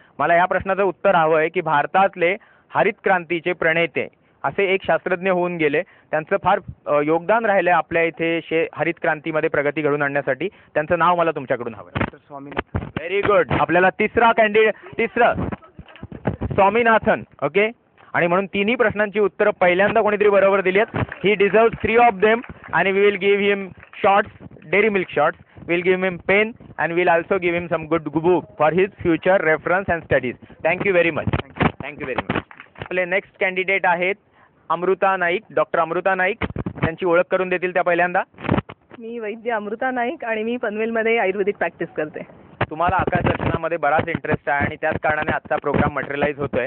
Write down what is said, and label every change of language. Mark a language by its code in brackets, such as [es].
[mr] मला या प्रश्नाचं उत्तर हवं आहे की भारतातले हरित क्रांतीचे प्रणेते असे एक शास्त्रज्ञ होऊन गेले, त्यांचं फार योगदान राहिलं आहे आपल्या इथे हरित क्रांतीमध्ये प्रगती घडवून आणण्यासाठी. त्यांचं नाव मला तुमच्याकडून हवं आहे. डॉक्टर स्वामीनाथन. [en] Very good. [mr] आपल्याला तिसरं स्वामीनाथन. ओके. आणि म्हणून तिन्ही प्रश्नांची उत्तरं पहिल्यांदा कोणीतरी बरोबर दिली आहेत. [en] He deserves 3 of them आणि we will give him shorts, Dairy Milk shorts. We'll give him pen and we'll also give him some good book for his future reference and studies. Thank you very much. Thank you very much. [mr] आपले next candidate आहेत Amruta Naik. Doctor Amruta Naik. त्यांची ओळख करून देतील त्या पहिल्यांदा. मी वैद्य अमृता नाईक आणि मी पनवेलमध्ये आयुर्वेदिक प्रॅक्टिस करते. तुम्हाला आकाश दर्शनामध्ये बराच इंटरेस्ट आहे आणि त्याच कारणाने आजचा प्रोग्राम मटेरियलाइज होतोय.